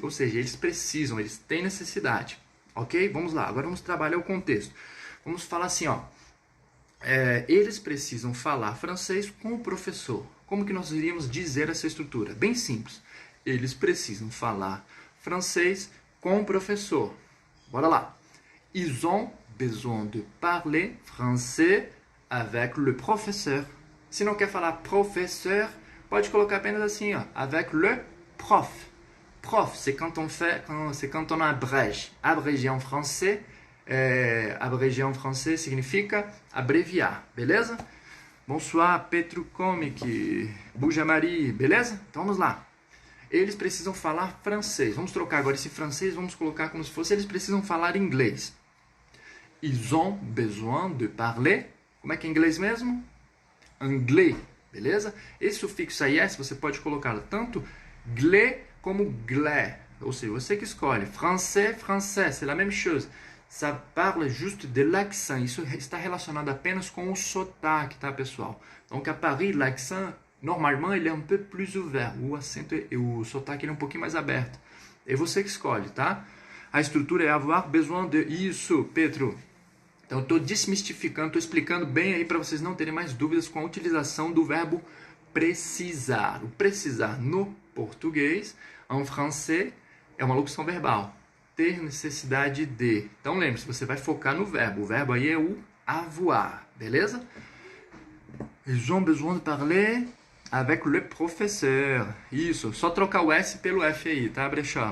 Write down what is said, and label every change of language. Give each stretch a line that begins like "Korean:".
Portuguese: Ou seja, eles precisam, eles têm necessidade. Ok? Vamos lá. Agora vamos trabalhar o contexto. Vamos falar assim, ó. Eles precisam falar francês com o professor. Como que nós iríamos dizer essa estrutura? Bem simples. Eles precisam falar francês com o professor. Bora lá.
French: Ils ont besoin de parler français avec le professeur.
Portuguese: Se não quer falar professeur, pode colocar apenas assim, ó,
French: avec le prof. Prof, c'est quand on abrège. Abrégé en français, abrégé en français
Portuguese: significa abreviar, beleza?
French: Bonsoir,
Portuguese: Petro Comic, Buja Marie, beleza? Então vamos lá. Eles precisam falar francês. Vamos trocar agora esse francês, vamos colocar como se fosse eles precisam falar inglês.
French: Ils ont besoin de parler.
Portuguese: Como é que é em inglês mesmo? Anglais, beleza? Esse sufixo IS você pode colocar tanto glé como glé. Ou seja, você que escolhe.
French: Français, français, c'est la même chose. Ça parle juste de l'accent.
Portuguese: Isso está relacionado apenas com o sotaque, tá, pessoal?
French: Donc, à Paris, l'accent, normalement, il est un peu plus ouvert.
Portuguese: O sotaque ele é um pouquinho mais aberto. É você que escolhe, tá? A estrutura é avoir besoin de. Isso, Pedro. Então, eu estou desmistificando, estou explicando bem aí para vocês não terem mais dúvidas com a utilização do verbo precisar. O precisar no português,
French: en français,
Portuguese: é uma locução verbal. Ter necessidade de. Então, lembre-se, você vai focar no verbo. O verbo aí é o avoir, beleza?
French: Ils ont besoin de parler avec le professeur.
Portuguese: Isso, só trocar o S pelo F aí, tá, Brechó?